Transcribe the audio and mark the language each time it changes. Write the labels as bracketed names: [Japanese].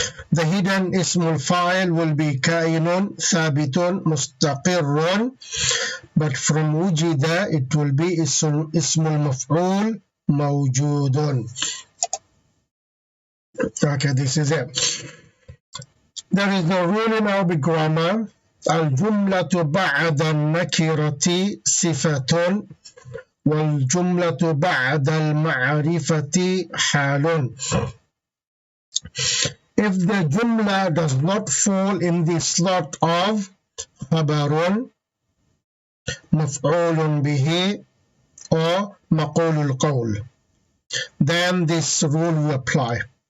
[English] The hidden ismul fa'il will be kainun, thabitun, mustaqirrun, but from wujida it will be ismul maf'ul, mawjudun. Okay, this is it. There is no rule in Arabic grammar. [Arabic] الجملة بعد النكرة صفة والجملة بعد المعرفة حال. [English] If the jumla does not fall in the slot of خبر, مفعول به, or مقول القول, then this rule will apply.